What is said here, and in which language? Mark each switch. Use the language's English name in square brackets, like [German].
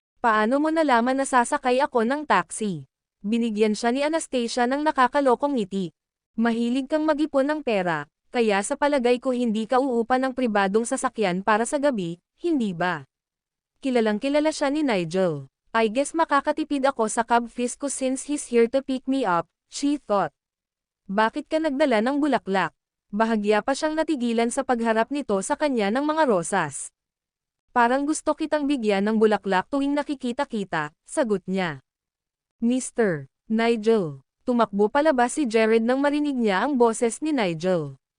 [Filipino] Paano mo nalaman na sasakay ako ng taxi? Binigyan siya ni Anastasia ng nakakalokong ngiti. Mahilig kang mag-ipon ng pera, kaya sa palagay ko hindi ka uupa ng pribadong sasakyan para sa gabi, hindi ba? Kilalang kilala siya ni Nigel. [English] I guess [Filipino] makakatipid ako sa cab fees ko [English] since he's here to pick me up, she thought. [Filipino] Bakit ka nagdala ng bulaklak? Bahagya pa siyang natigilan sa pagharap nito sa kanya ng mga rosas. Parang gusto kitang bigyan ng bulaklak tuwing nakikita-kita, sagot niya. Mr. Nigel. Tumakbo palabas si Jared nang marinig niya ang boses ni Nigel.